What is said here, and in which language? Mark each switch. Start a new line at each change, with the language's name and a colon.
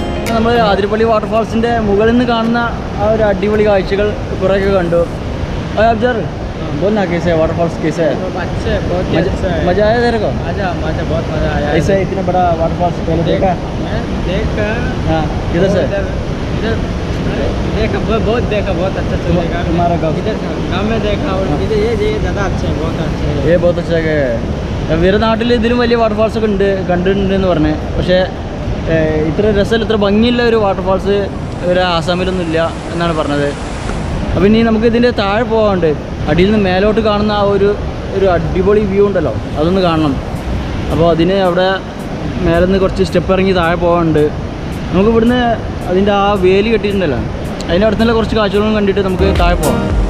Malayalam: നമ്മൾ ആതിരപ്പള്ളി വാട്ടർഫാൾസിൻ്റെ മുകളിൽ നിന്ന് കാണുന്ന ആ ഒരു അടിപൊളി കാഴ്ചകൾ കുറേയൊക്കെ കണ്ടു
Hindi: अब्जर बोलना कैसे है
Malayalam: वाटरफॉल्स कैसे है
Hindi: अच्छे बहुत ही अच्छा है मज़ा आया तेरे को मज़ा बहुत मज़ा आया ऐसा इतना बड़ा वाटरफॉल्स पहले देखा देखा हाँ किधर से इधर देखा बहुत देखा बहुत अच्छा चलेगा तुम्हारा गाँव इधर गाँव में देखा और इधर ये ज़्यादा अच्छा है बहुत अच्छा है ये बहुत अच्छा है
Malayalam: വേറെ നാട്ടിൽ ഇതിലും വലിയ വാട്ടർഫാൾസ് ഒക്കെ ഉണ്ട് കണ്ടിട്ടുണ്ടെന്ന് പറഞ്ഞത് പക്ഷേ ഇത്ര രസമില്ല ഇത്ര ഭംഗിയുള്ള ഒരു വാട്ടർഫാൾസ് ഒരു ആസാമിലൊന്നും ഇല്ല എന്നാണ് പറഞ്ഞത് അപ്പോൾ ഇനി നമുക്ക് ഇതിൻ്റെ താഴെ പോകാണ്ട് അടിയിൽ നിന്ന് മേലോട്ട് കാണുന്ന ആ ഒരു അടിപൊളി വ്യൂ ഉണ്ടല്ലോ അതൊന്ന് കാണണം അപ്പോൾ അതിന് അവിടെ മേലെ നിന്ന് കുറച്ച് സ്റ്റെപ്പ് ഇറങ്ങി താഴെ പോകാനുണ്ട് നമുക്ക് ഇവിടുന്ന് അതിൻ്റെ ആ വേലി കെട്ടിയിട്ടുണ്ടല്ലോ അതിൻ്റെ അടുത്തുള്ള കുറച്ച് കാഴ്ചകളും കണ്ടിട്ട് നമുക്ക് താഴെ പോകാം